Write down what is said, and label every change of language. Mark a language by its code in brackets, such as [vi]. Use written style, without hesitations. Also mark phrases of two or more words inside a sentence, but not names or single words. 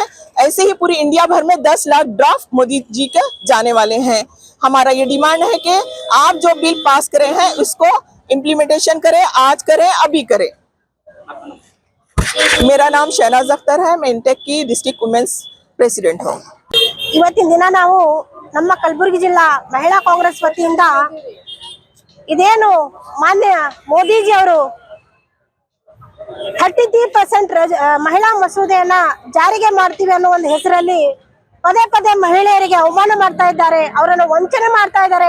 [hi] ऐसे ही पूरी इंडिया भर में 10 लाख ड्राफ्ट मोदी जी के जाने वाले हैं। हमारा ये डिमांड है कि आप जो [en] bill pass [hi] करे हैं उसको इम्प्लीमेंटेशन करें, आज करें, अभी करें। मेरा नाम शहनाज अख्तर है, मैं इंटेक की [en] district women's president [hi] हूँ। [kn] ಇವತ್ತಿನ ದಿನ ನಾವು ನಮ್ಮ ಕಲಬುರಗಿ ಜಿಲ್ಲಾ ಮಹಿಳಾ ಕಾಂಗ್ರೆಸ್ ವತಿಯಿಂದ ಇದೇನು ಮಾನ್ಯ ಮೋದಿಜಿ ಅವರು 33% ಮಹಿಳಾ ಮಸೂದೆಯನ್ನ ಜಾರಿಗೆ ಮಾಡ್ತೀವಿ ಅನ್ನೋ ಒಂದು ಹೆಸರಲ್ಲಿ ಪದೇ ಪದೇ ಮಹಿಳೆಯರಿಗೆ ಅವಮಾನ ಮಾಡ್ತಾ ಇದ್ದಾರೆ, ಅವರನ್ನು ವಂಚನೆ ಮಾಡ್ತಾ ಇದ್ದಾರೆ।